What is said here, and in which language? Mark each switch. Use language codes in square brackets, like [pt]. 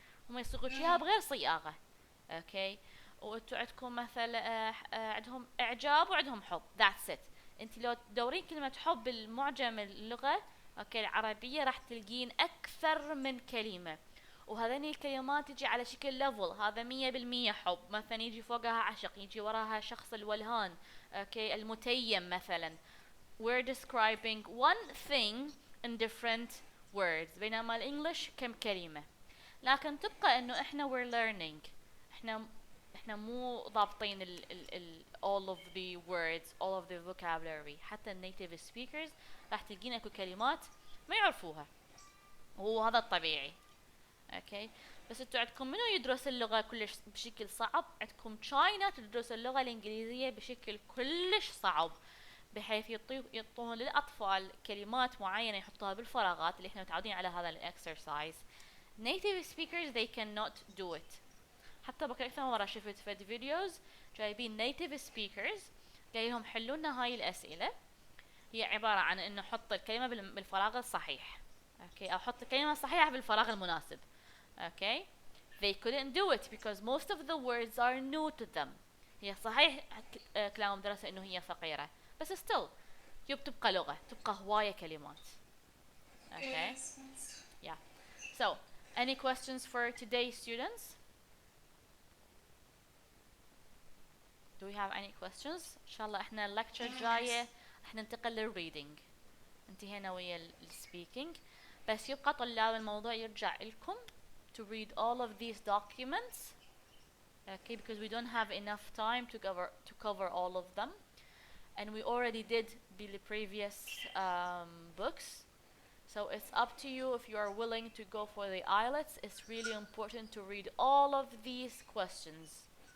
[ar] هم يصيغوا اياها بغير صياغة. اوكي وانتوا عندكم مثلا عندهم اعجاب وعندهم حب that's it. انت لو تدورين كلمة حب بالمعجم اللغة اوكي العربية راح تلقين اكثر من كلمة، وهذين الكلمات تجي على شكل ليفل. هذا 100% حب مثلا يجي فوقها عشق يجي وراها شخص الولهان. اوكي المتيم مثلا. [en] we're describing one thing in different words بينما الانجليش كم كلمة. [ar] لكن تبقى انه احنا we're learning. [en] احنا مو ضابطين all of the words all of the vocabulary. [ar] حتى native speakers راح تلقين اكو كلمات ما يعرفوها وهذا الطبيعي. اوكي بس انتوا عندكم منو يدرس اللغة كلش بشكل صعب؟ عندكم تشاينا تدرس اللغة الانجليزية بشكل كلش صعب بحيث يعطون للاطفال كلمات معينة يحطوها بالفراغات اللي احنا متعودين على هذا الاكسرسايز. [en] native speakers they cannot do it. [ar] حتى بك اكثر مرة شفت في فيديوز جايبين native speakers جايهم حلونا هاي الاسئلة. هي عبارة عن انه حط الكلمة بالفراغ الصحيح. اوكي او حط الكلمة الصحيحة بالفراغ المناسب. [en] Okay they couldn't do it because most of the words are new to them. [ar] هي صحيح كلام دراسة انه هي فقيرة بس still تبقى لغة تبقى هواية كلمات. [en] okay yeah so any questions for today students? do we have any questions? [ar] ان شاء الله احنا اللكتشر الجاية احنا ننتقل للريدنج. انتهينا ويا السبيكينج بس يبقى طلاب الموضوع يرجع لكم to read all of these documents. [en] okay because we don't have enough time to cover all of them and we already did the previous books. so it's up to you if you are willing to go for the IELTS. it's really important to read all of these questions.